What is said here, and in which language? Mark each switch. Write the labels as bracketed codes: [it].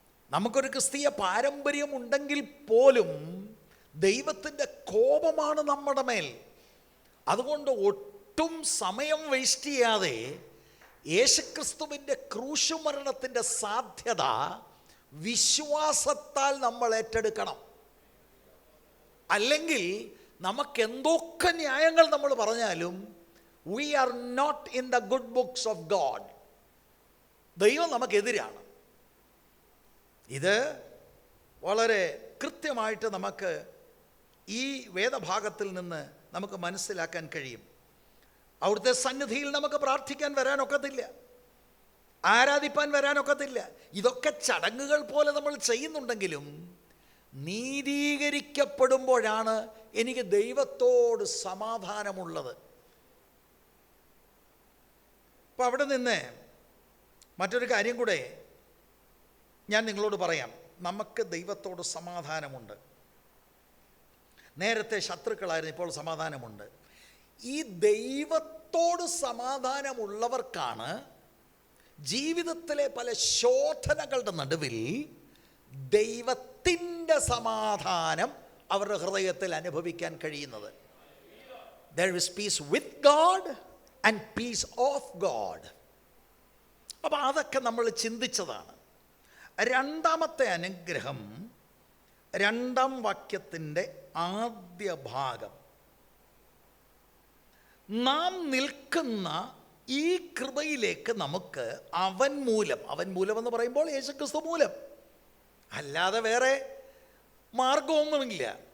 [ml] നമുക്കൊരു ക്രിസ്തീയ പാരമ്പര്യം ഉണ്ടെങ്കിൽ പോലും ദൈവത്തിൻ്റെ കോപമാണ് നമ്മുടെ മേൽ. അതുകൊണ്ട് ഒട്ടും സമയം വേസ്റ്റ് ചെയ്യാതെ യേശുക്രിസ്തുവിൻ്റെ ക്രൂശുമരണത്തിൻ്റെ സാധ്യത വിശ്വാസത്താൽ നമ്മൾ ഏറ്റെടുക്കണം. അല്ലെങ്കിൽ നമുക്ക് എന്തൊക്കെ ന്യായങ്ങൾ നമ്മൾ പറഞ്ഞാലും [en] we are not in the good books of God. [ml] ദൈവം നമുക്കെതിരാണ്. ഇത് വളരെ കൃത്യമായിട്ട് നമുക്ക് ഈ വേദഭാഗത്തിൽ നിന്ന് നമുക്ക് മനസ്സിലാക്കാൻ കഴിയും. അവിടുത്തെ സന്നിധിയിൽ നമുക്ക് പ്രാർത്ഥിക്കാൻ വരാനൊക്കത്തില്ല, ആരാധിപ്പാൻ വരാനൊക്കത്തില്ല. ഇതൊക്കെ ചടങ്ങുകൾ പോലെ നമ്മൾ ചെയ്യുന്നുണ്ടെങ്കിലും നീതീകരിക്കപ്പെടുമ്പോഴാണ് എനിക്ക് ദൈവത്തോട് സമാധാനമുള്ളത്. അപ്പോൾ അവിടെ നിന്ന് മറ്റൊരു കാര്യം കൂടെ ഞാൻ നിങ്ങളോട് പറയാം. നമുക്ക് ദൈവത്തോട് സമാധാനമുണ്ട്. നേരത്തെ ശത്രുക്കളായിരുന്നു, ഇപ്പോൾ സമാധാനമുണ്ട്. ഈ ദൈവത്തോട് സമാധാനമുള്ളവർക്കാണ് ജീവിതത്തിലെ പല ശോധനകളുടെ നടുവിൽ ദൈവത്തിൻ്റെ സമാധാനം അവരുടെ ഹൃദയത്തിൽ അനുഭവിക്കാൻ കഴിയുന്നത്. [en] There is peace with God and peace of God. [ml] അപ്പോൾ അതൊക്കെ നമ്മൾ ചിന്തിച്ചതാണ്. രണ്ടാമത്തെ അനുഗ്രഹം, 2-ാം വാക്യത്തിൻ്റെ ആദ്യ ഭാഗം, നാം നിൽക്കുന്ന ഈ കൃപയിലേക്ക് നമുക്ക് അവൻ മൂലം എന്ന് പറയുമ്പോൾ യേശുക്രിസ്തു മൂലം, അല്ലാതെ വേറെ മാർഗമൊന്നുമില്ല.